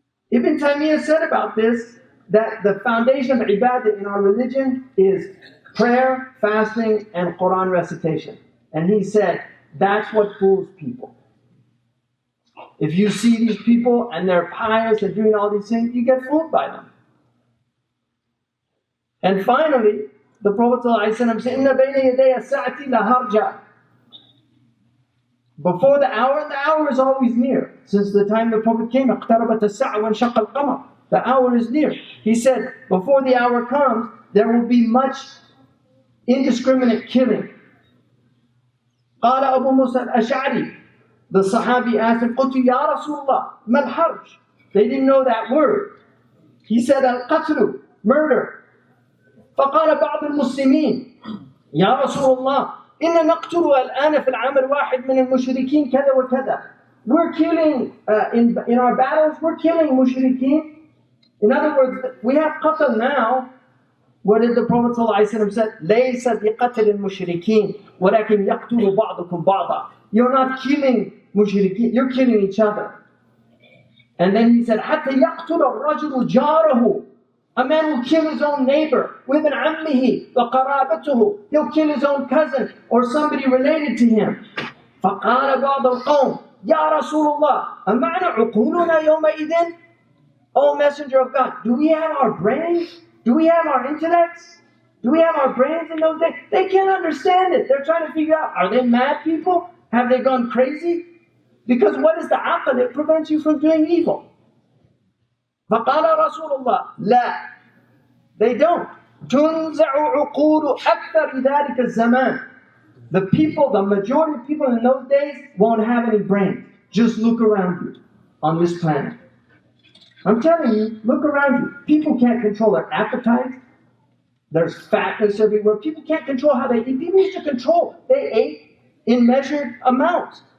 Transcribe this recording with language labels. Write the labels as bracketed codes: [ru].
[en] Ibn Taymiyyah said about this that the foundation of ibadah in our religion is prayer, fasting, and Quran recitation. And he said, that's what fools people. If you see these people and they're pious and doing all these things, you get fooled by them. And finally, the Prophet ﷺ said, [ar] إِنَّ بَيْنَ يَدَيَ السَّاعَةِ لَهَرْجًا. [en] Before the hour is always near. Since the time the Prophet came, [ar] اقتربت الساعة وانشق القمر. [en] The hour is near. He said, before the hour comes, there will be much indiscriminate killing. [ar] قال أبو موسى الأشعري. [en] The Sahabi asked him, [ar] قلت يا رسول الله ما الحرج? [en] They didn't know that word. He said, [ar] القتل, [en] murder. [ar] فقال بعض المسلمين يا رسول الله إن نقتل الآن في العام الواحد من المشركين كذا وكذا. [en] We're killing, in our battles, we're killing mushrikeen. In other words, we have qatl now. What did the Prophet ﷺ say? [ar] ليس بقتل المشركين ولكن يقتل بعضكم بعضا. [en] You're not killing mushrikeen, you're killing each other. And then he said, [ar] حتى يقتل الرجل جاره. [en] A man will kill his own neighbor, [ar] وابن عمه وقرابته. [en] He'll kill his own cousin or somebody related to him. [ar] فقال بعض القوم يا رسول الله أمعنا عقولنا يومئذ. [en] O Messenger of God, do we have our brains? Do we have our intellects? Do we have our brains in those days? They can't understand it. They're trying to figure out, are they mad people? Have they gone crazy? Because what is the aql? It prevents you from doing evil. [ar] فقال رسول الله لا. [en] They don't. [ar] تنزع عقول أكثر ذلك الزمان. [en] The people, the majority of people in those days won't have any brains. Just look around you on this planet. I'm telling you, look around you. People can't control their appetites. There's fatness everywhere. People can't control how they eat. People used to control. They ate in measured amounts.